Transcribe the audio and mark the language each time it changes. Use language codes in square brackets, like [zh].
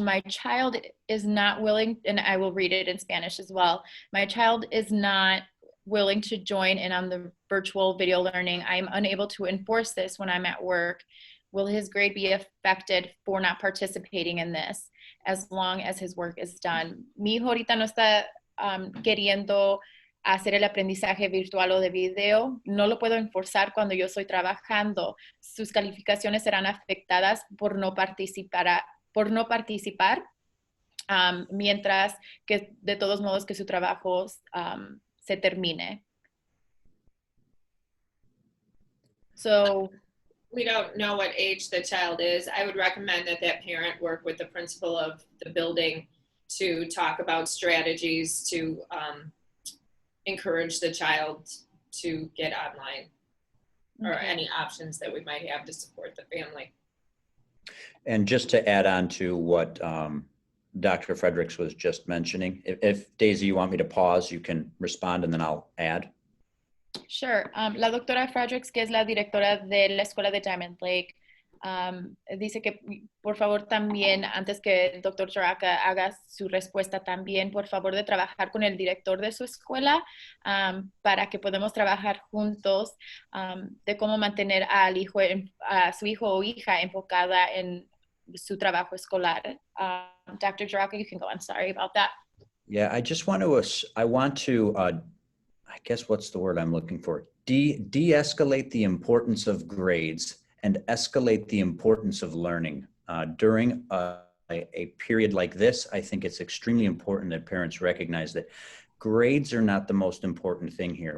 [en] My child is not willing, and I will read it in Spanish as well. My child is not willing to join in on the virtual video learning. I'm unable to enforce this when I'm at work. Will his grade be affected for not participating in this as long as his work is done? [es] Mi hijo ahorita no está queriendo hacer el aprendizaje virtual o de video. No lo puedo enforzar cuando yo estoy trabajando. Sus calificaciones serán afectadas por no participar, mientras que de todos modos que su trabajo se termine. [en] So, We don't know what age the child is. I would recommend that that parent work with the principal of the building to talk about strategies to encourage the child to get online, or okay. any options that we might have to support the family. And just to add on to what Dr. Fredericks was just mentioning, if Daisy, you want me to pause, you can respond and then I'll add. Sure. [es] La doctora Fredericks, que es la directora de la Escuela de Diamond Lake, dice que por favor también, antes que el doctor Jaraka haga su respuesta, también por favor de trabajar con el director de su escuela para que podamos trabajar juntos de cómo mantener a su hijo o hija enfocada en su trabajo escolar. [en] Dr. Jaraka, you can go. I'm sorry about that. Yeah, I just want to, I guess what's the word I'm looking for? De-escalate the importance of grades and escalate the importance of learning. During a period like this, I think it's extremely important that parents recognize that grades are not the most important thing here.